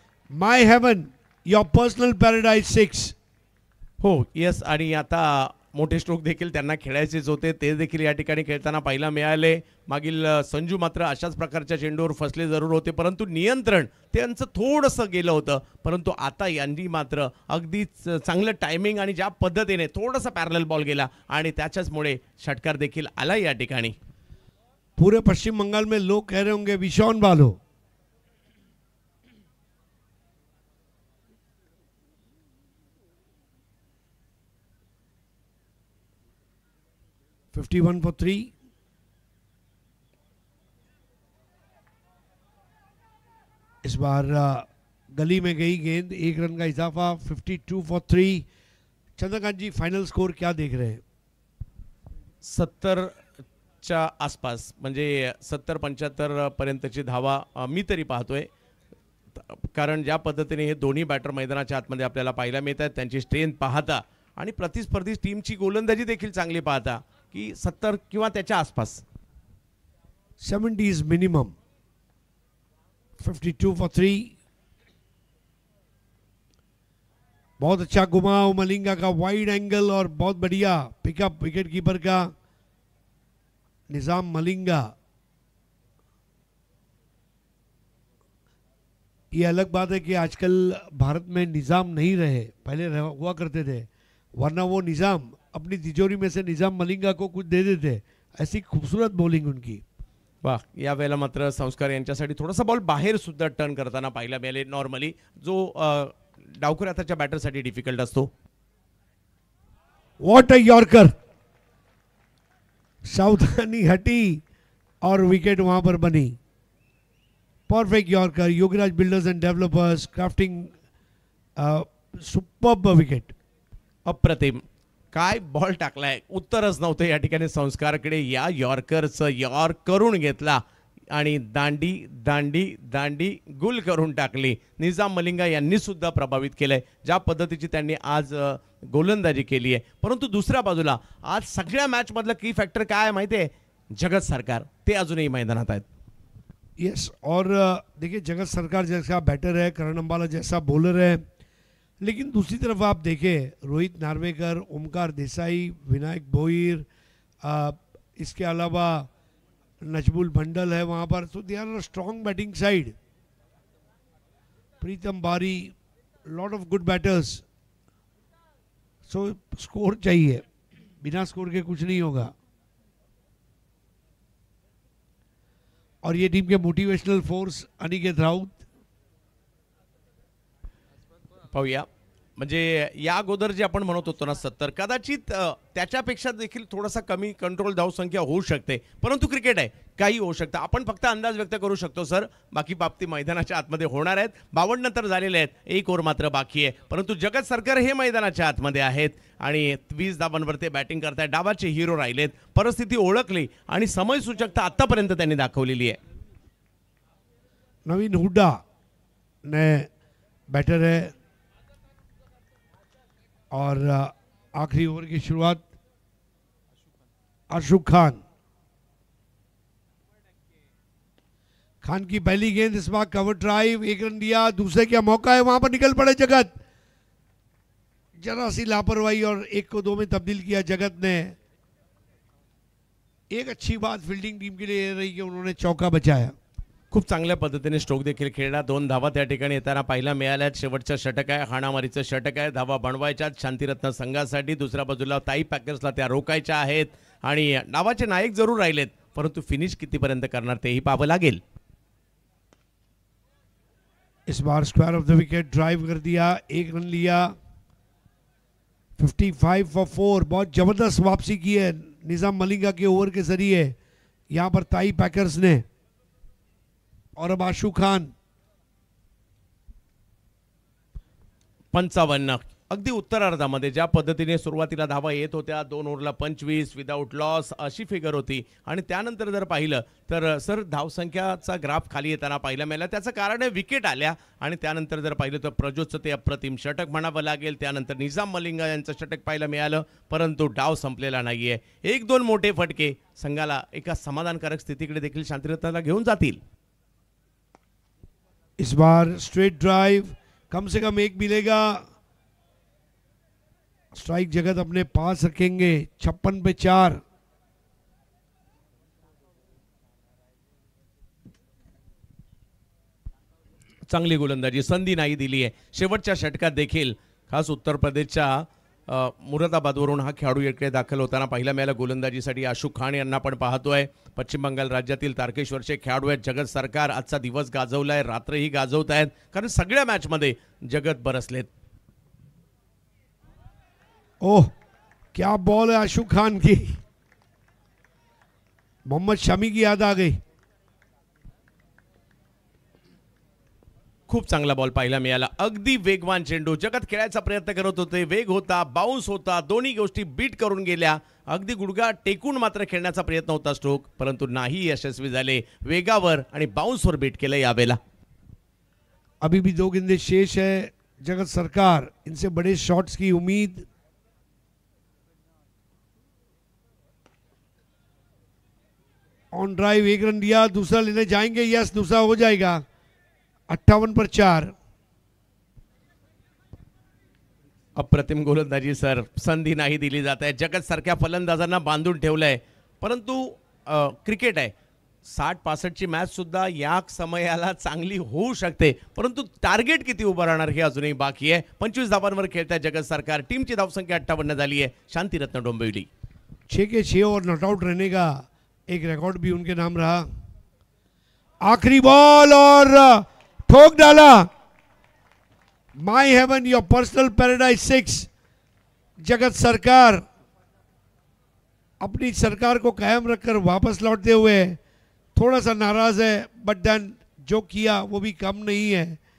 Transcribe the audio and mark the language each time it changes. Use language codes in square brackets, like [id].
[en] My heaven, your personal paradise 6। [mr] हो, yes. आणि आता मोठे स्ट्रोक देखील त्यांना खेळायचेच होते, ते देखील या ठिकाणी खेळताना पाहायला मिळाले. मागील संजू मात्र अशाच प्रकारच्या चेंडूवर फसले जरूर होते, परंतु नियंत्रण त्यांचं थोडंसं गेलं होतं. परंतु आता यांनी मात्र अगदीच चांगलं टायमिंग आणि ज्या पद्धतीने थोडासा पॅरलल बॉल गेला आणि त्याच्याचमुळे षटकार देखील आला या ठिकाणी. [hi] पूरे पश्चिम बंगाल में लोग कह रहे होंगे विशॉन बालो। [en] $51 for 3। [hi] इस बार गली में गई गेंद, 1 रन का इजाफा, 52 for 3। Chandrakant ji, final score क्या देख रहे हैं? [mr] 70च्या आसपास, म्हणजे 70-75 पर्यंतची धावा मी तरी पाहतोय, कारण ज्या पद्धतीने हे दोन्ही बॅटर मैदानाच्या आतमध्ये आपल्याला पाहायला मिळत आहेत, त्यांची स्ट्रेंथ पाहता आणि प्रतिस्पर्धी टीमची गोलंदाजी देखील चांगली पाहता की 70 किंवा त्याच्या आसपास. [en] 70 is minimum। 52 for 3। [hi] बहुत अच्छा घुमाव मलिंगा का, वाइड एंगल और बहुत बढ़िया पिकअप विकेट कीपर का निजाम मलिंगा। ये अलग बात है कि आजकल भारत में निजाम नहीं रहे, पहले हुआ करते थे, वरना वो निजाम अपनी तिजोरी में से निजाम मलिंगा को कुछ दे देते। ऐसी खूबसूरत बॉलिंग उनकी। [mr] वाह, या वेळेला मात्र संस्कार यांच्यासाठी थोडासा बॉल बाहेर सुद्धा टर्न करताना पाहायला मिळाले, नॉर्मली जो डावखुऱ्या हाताच्या बॅटरसाठी डिफिकल्ट असतो. [en] what a yorker, [hi] सावधानी हटी और विकेट वहां पर बनी। [en] Perfect yorker, Yogiraj builders and developers crafting superb wicket. [mr] अप्रतिम, काय बॉल टाकलाय, उत्तरच नव्हतं या ठिकाणी संस्कारकडे. या यॉर्करचं यॉर्क करून घेतला आणि दांडी दांडी दांडी गुल करून टाकली. निजाम मलिंगा यांनी सुद्धा प्रभावित केलंय ज्या पद्धतीची त्यांनी आज गोलंदाजी केली आहे. परंतु दुसऱ्या बाजूला आज सगळ्या मॅच मधलं की फॅक्टर काय आहे माहिती आहे? जगत सरकार, ते अजूनही मैदानात आहेत. [hi] यस, और देखिए जगत सरकार जैसा बैटर है, करण अंबाला जैसा बॉलर है, लेकिन दूसरी तरफ आप देखें रोहित नार्वेकर, ओमकार देसाई, विनायक भोईर, इसके अलावा नजमुल मंडल है वहाँ पर, तो [en] They are a strong batting side. [hi] प्रीतम बारी, [en] Lot of good batters. [hi] So score चाहिए, बिना स्कोर के कुछ नहीं होगा। और ये टीम के मोटिवेशनल फोर्स अनिकेत राउत। [mr] पाहूया, म्हणजे या अगोदर जे आपण म्हणत होतो ना 70, कदाचित त्याच्यापेक्षा देखील थोडासा कमी कंट्रोल धावसंख्या होऊ शकते, परंतु क्रिकेट आहे, काही होऊ शकतं. आपण फक्त अंदाज व्यक्त करू शकतो सर. बाकी बाबती मैदानाच्या आतमध्ये होणार आहेत. 52 तर झालेले आहेत, 1 ओव्हर मात्र बाकी आहे. परंतु जगत सरकार हे मैदानाच्या आतमध्ये आहेत आणि 20 धावांवर ते बॅटिंग करतायत. डावाचे हिरो राहिलेत, परिस्थिती ओळखली आणि समयसूचकता आतापर्यंत त्यांनी दाखवलेली आहे. [hi] नवीन हुड्डा ने बैटर है और आखिरी ओवर की शुरुआत अशोक खान की पहली गेंद इस बार कवर ड्राइव, 1 रन दिया. दूसरे का मौका है, वहां पर निकल पड़े जगत. जरा सी लापरवाही और 1 को 2 में तब्दील किया जगत ने. एक अच्छी बात फील्डिंग टीम के लिए ये रही कि उन्होंने चौका बचाया. [mr] खूप चांगल्या पद्धतीने स्ट्रोक देखील खेळला. 2 धावा त्या ठिकाणी येताना पाहायला मिळाल्यात. शेवटचं षटक आहे, हाणामारीचं षटक आहे. धावा बनवायच्यात शांतिरत्न संघासाठी. दुसऱ्या बाजूला ताई पॅकर्सला त्या रोकायच्या आहेत आणि डावाचे नायक जरूर राहिलेत, परंतु फिनिश कितीपर्यंत करणार तेही पाहावं लागेल. [hi] इस bar square of the wicket drive कर दिया, 1 रन लिया. 55 फॉर 4. बहुत जबरदस्त वापसी की है निजाम मलिंगा के ओवर के जरिए यहां पर ताई पैकर्स ने. और अब आशु खान 55. [mr] अगदी उत्तरार्धामध्ये ज्या पद्धतीने सुरुवातीला धावा येत होत्या, 2 ओव्हरला 25 विदाऊट लॉस अशी फिगर होती आणि त्यानंतर जर पाहिलं तर सर धावसंख्याचा ग्राफ खाली येताना पाहायला मिळाला. त्याचं कारण आहे विकेट आल्या आणि त्यानंतर जर पाहिलं तर प्रजोतचं ते अप्रतिम षटक म्हणावं लागेल. त्यानंतर निजाम मलिंगा यांचं षटक पाहायला मिळालं, परंतु डाव संपलेला नाहीये. 1-2 मोठे फटके संघाला एका समाधानकारक स्थितीकडे देखील शांतिरत्नाला घेऊन जातील. [hi] इस बार स्ट्रेट ड्राइव, कम से कम 1 मिलेगा. स्ट्राइक जगत अपने पास रखेंगे. 56 पे 4. [mr] चांगली गोलंदाजी, संधी नाही दिली आहे. शेवटच्या षटकात देखील खास उत्तर प्रदेशच्या मुरादाबादवरून हा खेळाडू इकडे दाखल होताना पाहिला मिळाला. गोलंदाजीसाठी अशोक खान यांना पण पाहतोय. पश्चिम बंगाल राज्यातील तारकेश्वरचे खेळाडू आहेत. जगत सरकार आजचा दिवस गाजवलाय, रात्रही गाजवत आहेत, कारण सगळ्या मॅचमध्ये जगत बरसलेत. [hi] ओह, क्या बॉल है अशोक खान की. मोहम्मद शमी की याद आ गई. [mr] खूप चांगला बॉल पाहायला मिळाला. अगदी वेगवान चेंडू. जगत खेळायचा प्रयत्न करत होते, वेग होता, बाउन्स होता, दोन्ही गोष्टी बीट करून गेल्या. अगदी गुडघा टेकून मात्र खेळण्याचा प्रयत्न होता स्ट्रोक, परंतु नाही यशस्वी झाले. वेगावर आणि बाउन्सवर बीट केलं यावेळेला. [hi] अभी भी 2 गेंदें शेष है. जगत सरकार इनसे बड़े शॉट्स की उम्मीद. ऑन ड्राइव 1 रन दिया. दूसरा लेने जाएंगे. यस, दूसरा हो जाएगा. 58 पर 4. [mr] अप्रतिम गोलंदाजी सर. संधी नाही दिली जात आहे. जगत सारख्या फलंदाजांना बांधून ठेवलंय, परंतु क्रिकेट आहे. 60-65 ची मॅच सुद्धा या समयाला चांगली होऊ शकते, परंतु टार्गेट किती उभं राहणार हे अजूनही बाकी आहे. 25 धावांवर खेळताय जगत सरकार. टीमची धावसंख्या 58 झाली आहे. शांतिरत्न डोंबिवली [hi] 6 के 6 और नॉट आउट रहने का एक रिकॉर्ड भी उनके नाम रहा. आखिरी बॉल और ठोक डाला. [en] My heaven your personal paradise 6. [hi] जगत सरकार अपनी सरकार को कायम रखकर वापस लौटते हुए थोड़ा सा नाराज है, बट देन जो किया वो भी कम नहीं है.